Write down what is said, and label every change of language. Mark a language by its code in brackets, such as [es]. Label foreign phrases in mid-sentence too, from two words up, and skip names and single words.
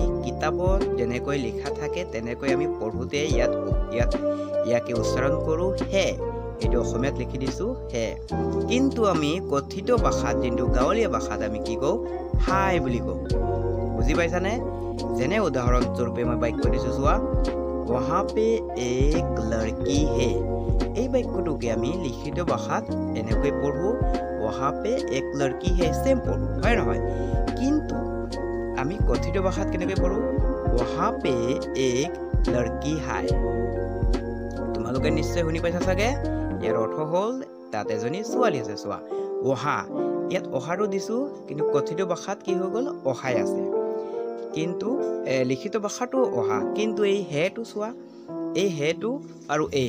[as] কিতাপত যেনেকৈ লিখা থাকে তেনেকৈ আমি পঢ়োঁতে ইয়াকে উচ্চাৰণ কৰোঁ হে এইটো অসমীয়াত লিখি দিছোঁ হে কিন্তু আমি কথিত ভাষাত যোনটো গাঁৱলীয়া ভাষাত আমি কি কওঁ হাই বুলি কওঁ বুজি পাইছানে যেনে উদাহৰণস্বৰূপে মই বাক্য দিছোঁ চোৱা [hi] वहाँ पे एक लड़की है [as] এই বাক্যটোকে আমি লিখিত ভাষাত এনেকৈ পঢ়ো [hi] वहाँ पे एक लड़की है [as] সেম পঢ়ো হয় নহয় কিন্তু আমি কথিত ভাষাত কেনেকৈ পঢ়ো [hi] वहाँ पे एक लड़की [as] है তোমালোকে নিশ্চয় শুনি পাইছা চাগে ইয়াৰ অৰ্থ হ'ল তাত এজনী ছোৱালী আছে চোৱা ওহা ইয়াত অহাটো দিছোঁ কিন্তু কথিত ভাষাত কি হৈ গ'ল অহাই আছে কিন্তু লিখিত ভাষাটো অহা কিন্তু এই হেটো চোৱা এই হেটো আৰু এই